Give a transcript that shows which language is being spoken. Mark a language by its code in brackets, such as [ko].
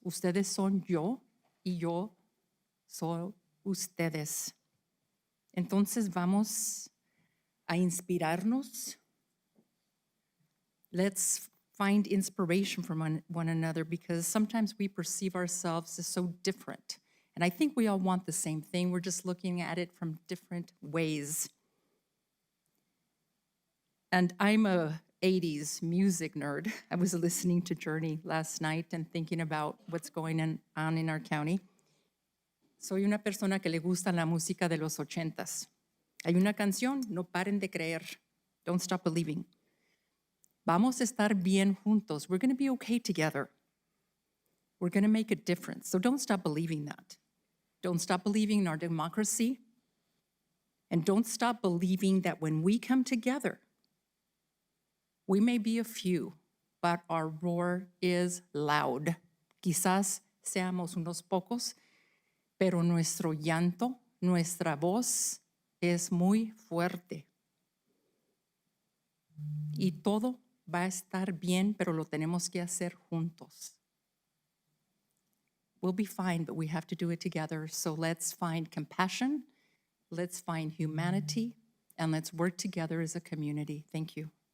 [es] Ustedes son yo y yo soy ustedes. Entonces vamos a inspirarnos. [en] Let's find inspiration from one another because sometimes we perceive ourselves as so different. And I think we all want the same thing. We're just looking at it from different ways. And I'm a 80s music nerd. I was listening to Journey last night and thinking about what's going on in our county. [es] Soy una persona que le gusta la música de los 80s. Hay una canción, no paren de creer. [en] Don't stop believing. [es] Vamos a estar bien juntos. [en] We're going to be okay together. We're going to make a difference. So don't stop believing that. Don't stop believing in our democracy. And don't stop believing that when we come together, we may be a few, but our roar is loud. [es] Quizás seamos unos pocos, pero nuestro llanto, nuestra voz es muy fuerte. Y todo va a estar bien, pero lo tenemos que hacer juntos. [en] We'll be fine, but we have to do it together. So let's find compassion, let's find humanity, and let's work together as a community. Thank you.